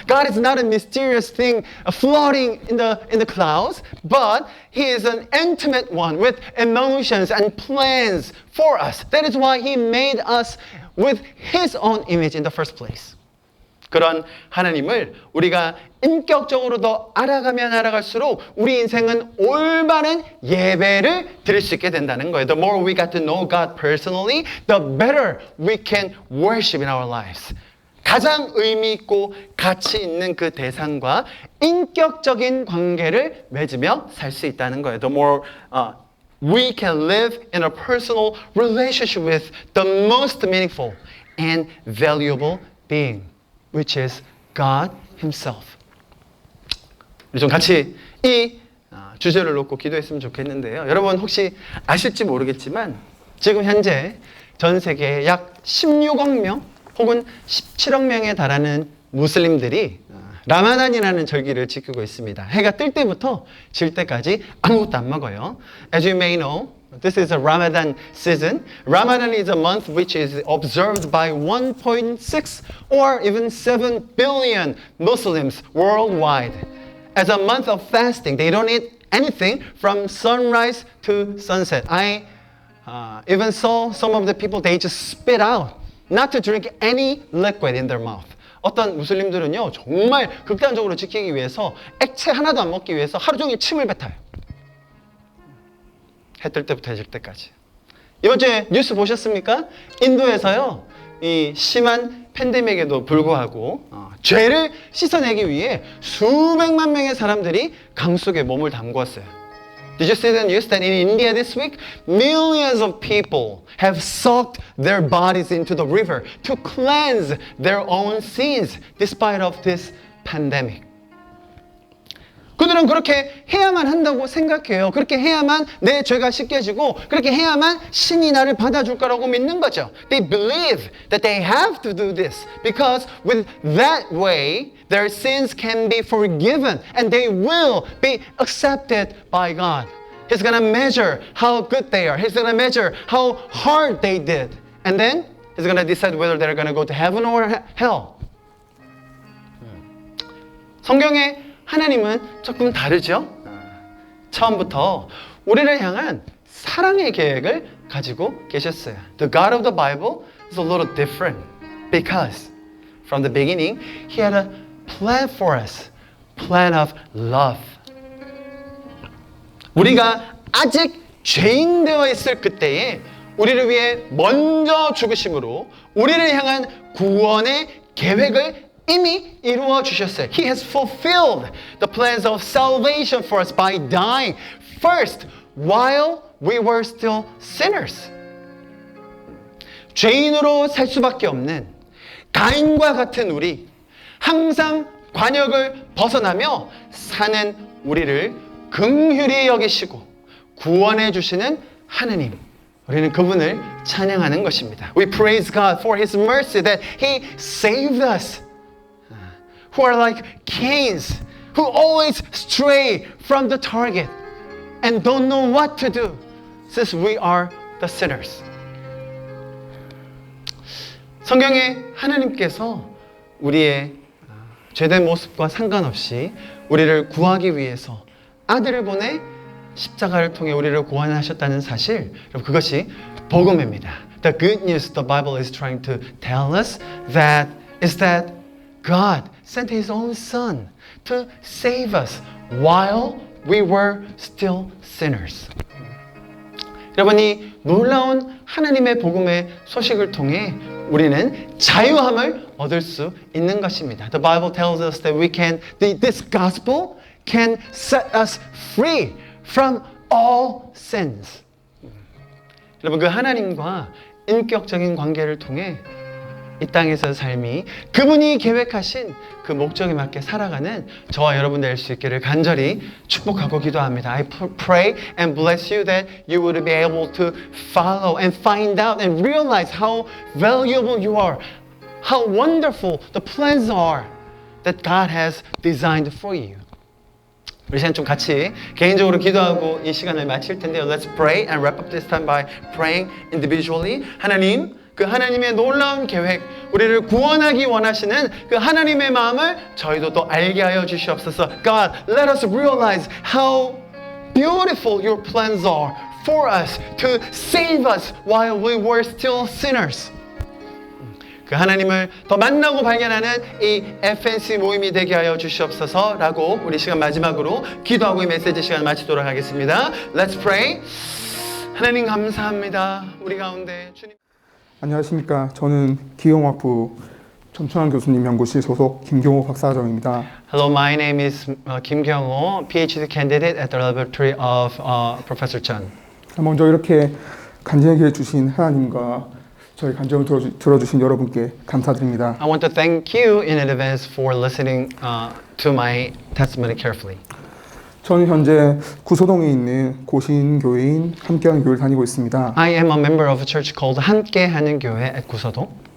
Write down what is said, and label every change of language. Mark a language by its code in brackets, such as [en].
[en] God is not a mysterious thing floating in the clouds, but He is an intimate one with emotions and plans for us. That is why He made us with His own image in the first place. [ko] 그런 하나님을 우리가 인격적으로 더 알아가면 알아갈수록 우리 인생은 올바른 예배를 드릴 수 있게 된다는 거예요. [en] The more we got to know God personally, the better we can worship in our lives. [ko] 가장 의미 있고 가치 있는 그 대상과 인격적인 관계를 맺으며 살 수 있다는 거예요. [en] The more we can live in a personal relationship with the most meaningful and valuable being, which is God Himself. [ko] 우리 좀 같이 이 주제를 놓고 기도했으면 좋겠는데요. 여러분 혹시 아실지 모르겠지만 지금 현재 전 세계에 약 16억 명 혹은 17억 명에 달하는 무슬림들이 라마단이라는 절기를 지키고 있습니다. 해가 뜰 때부터 질 때까지 아무것도 안 먹어요. [en] As you may know, this is a Ramadan season. Ramadan is a month which is observed by 1.6 or even 7 billion Muslims worldwide. As a month of fasting, they don't eat anything from sunrise to sunset. I even saw some of the people, they just spit out, not to drink any liquid in their mouth. [ko] 어떤 무슬림들은요, 정말 극단적으로 지키기 위해서 액체 하나도 안 먹기 위해서 하루 종일 침을 뱉어요. 해 뜰 때부터 해질 때까지. 이번 주에 뉴스 보셨습니까? 인도에서요, 이 심한 팬데믹에도 불구하고 죄를 씻어내기 위해 수백만 명의 사람들이 강 속에 몸을 담궜어요. [en] Did you see the news that in India this week, millions of people have soaked their bodies into the river to cleanse their own sins despite of this pandemic? [ko] 그들은 그렇게 해야만 한다고 생각해요. 그렇게 해야만 내 죄가 씻겨지고 그렇게 해야만 신이 나를 받아줄 거라고 믿는 거죠. [en] They believe that they have to do this because with that way their sins can be forgiven and they will be accepted by God. He's going to measure how good they are. He's going to measure how hard they did. And then He's going to decide whether they're going to go to heaven or hell. [ko] 성경에 하나님은 조금 다르죠? 처음부터 우리를 향한 사랑의 계획을 가지고 계셨어요. [en] The God of the Bible is a little different because from the beginning He had a plan for us, plan of love. [ko] 우리가 아직 죄인 되어 있을 그때에 우리를 위해 먼저 죽으심으로 우리를 향한 구원의 계획을 이미 이루어 주셨어요. [en] He has fulfilled the plans of salvation for us by dying first while we were still sinners. [ko] 죄인으로 살 수밖에 없는 가인과 같은 우리, 항상 관역을 벗어나며 사는 우리를 긍휼히 여기시고 구원해 주시는 하느님. 우리는 그분을 찬양하는 것입니다. [en] We praise God for His mercy that He saved us. Who are like Cains, who always stray from the target and don't know what to do, since we are the sinners. [ko] 성경에 하나님께서 우리의 죄된 모습과 상관없이 우리를 구하기 위해서 아들을 보내 십자가를 통해 우리를 구원하셨다는 사실, 그것이 복음입니다. [en] The good news the Bible is trying to tell us is that God sent His own Son to save us while we were still sinners. [ko] 여러분, 이 놀라운 하나님의 복음의 소식을 통해 우리는 자유함을 얻을 수 있는 것입니다. [en] The Bible tells us that this gospel can set us free from all sins. [ko] 여러분, 그 하나님과 인격적인 관계를 통해 이 땅에서 삶이 그분이 계획하신 그 목적에 맞게 살아가는 저와 여러분 될 수 있기를 간절히 축복하고 기도합니다. [en] I pray and bless you that you would be able to follow and find out and realize how valuable you are, how wonderful the plans are that God has designed for you. [ko] 우리 시간 좀 같이 개인적으로 기도하고 이 시간을 마칠 텐데요. [en] Let's pray and wrap up this time by praying individually. [ko] 하나님, 그 하나님의 놀라운 계획, 우리를 구원하기 원하시는 그 하나님의 마음을 저희도 또 알게 하여 주시옵소서. [en] God, let us realize how beautiful your plans are for us to save us while we were still sinners. [ko] 그 하나님을 더 만나고 발견하는 이 FNC 모임이 되게 하여 주시옵소서라고 우리 시간 마지막으로 기도하고 이 메시지 시간 마치도록 하겠습니다. [en] Let's pray. [ko] 하나님 감사합니다. 우리 가운데 주님. 안녕하십니까. 저는 기용학부 전천환 교수님 연구실 소속 김경호 박사장입니다. [en] Hello, my name is Kim Kyung-ho, PhD candidate at the laboratory of Professor Chun. [ko] 먼저 이렇게 간증하게 해주신 하나님과 저희 간증을 들어주신 여러분께 감사드립니다. [en] I want to thank you in advance for listening to my testimony carefully. [ko] 저는 현재 구소동에 있는 고신교회인 함께하는 교회를 다니고 있습니다. [en] I am a member of a church called 함께하는 교회 at 구소동.